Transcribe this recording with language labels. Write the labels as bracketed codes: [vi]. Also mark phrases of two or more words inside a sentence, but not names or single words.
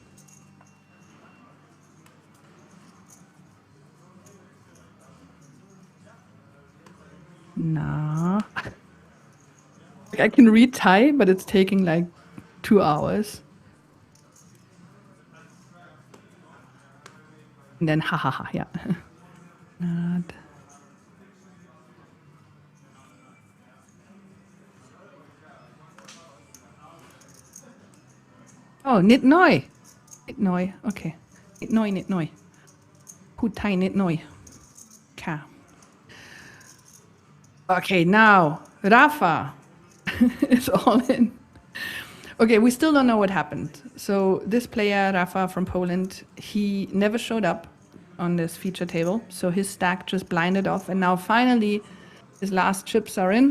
[en] Nah. I can read Thai, but it's taking like 2 hours. And then ha ha ha, yeah. Not. [th] Oh, นิดหน่อย. นิดหน่อย, okay. นิดหน่อย นิดหน่อย. พูดไทยนิดหน่อย ค่ะ [en] Okay, now Rafa is all in. Okay, we still don't know what happened. So this player, Rafa from Poland, he never showed up on this feature table. So his stack just blinded off. And now finally, his last chips are in.